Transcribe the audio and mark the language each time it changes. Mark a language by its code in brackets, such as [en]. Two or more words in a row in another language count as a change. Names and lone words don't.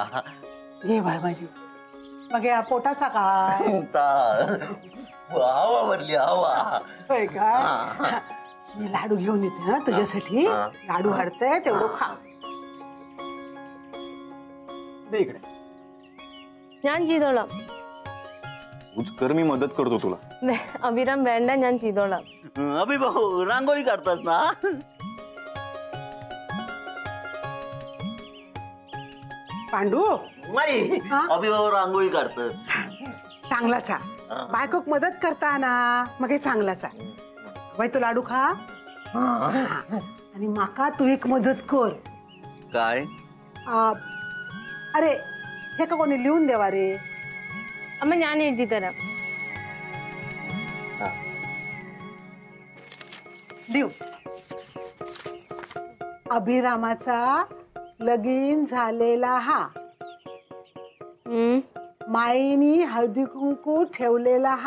[mr] ये बाय माझी मग या पोटाचा काय? हवा भरली हवा. होय काय? मी लाडू घेऊन येते ना तुझ्यासाठी. लाडू हाडते तेवढं खा. दे इकडे. [ml] ഞാൻ ചെയ്തോളാം. [mr] तूच कर, मी मदत करतो तुला. [ml] अभिराम വേണ്ട, ഞാൻ ചെയ്തോളാം. [mr] अभि भाऊ रांगोळी काढतात ना? पांडू नाही, अभि भाऊ रांगोळी काढतात. चांगलाच आहे. बायकोक मदत करता ना मग हे चांगलाच आहे. बाई तू लाडू खा आणि माका तू एक मदत कर. काय? अरे हे का कोणी लिहून देवा रे? [ml] അമ്മ ഞാൻ എഴുതി തരാം. [mr] लिहू. अभिरामाचा लगीन झालेला हा. माईनी हळदी कुंकू ठेवलेला हा.